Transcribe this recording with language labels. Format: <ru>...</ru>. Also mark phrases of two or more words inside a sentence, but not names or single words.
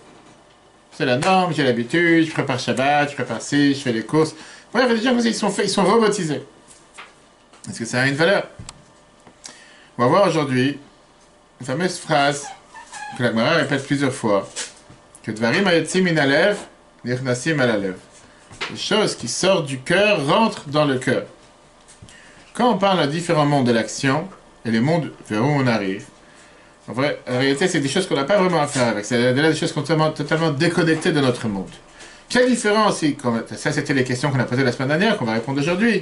<fr>C'est la norme, j'ai l'habitude, je prépare Shabbat, je prépare ci, je fais les courses. Bref, il y a des gens comme ça, ils sont robotisés. Est-ce que ça a une valeur? On va voir aujourd'hui une fameuse phrase que la Gemara répète plusieurs fois, que</fr> <he>דברים היוצאים מן הלב נכנסים אל הלב.</he> <fr>Les choses qui sortent du cœur rentrent dans le cœur. Quand on parle à différents mondes de l'action et les mondes vers où on arrive, en vrai, en réalité, c'est des choses qu'on n'a pas vraiment à faire avec. C'est des choses qui sont totalement déconnectées de notre monde. Quelle différence, ça c'était les questions qu'on a posées la semaine dernière, qu'on va répondre aujourd'hui.</fr>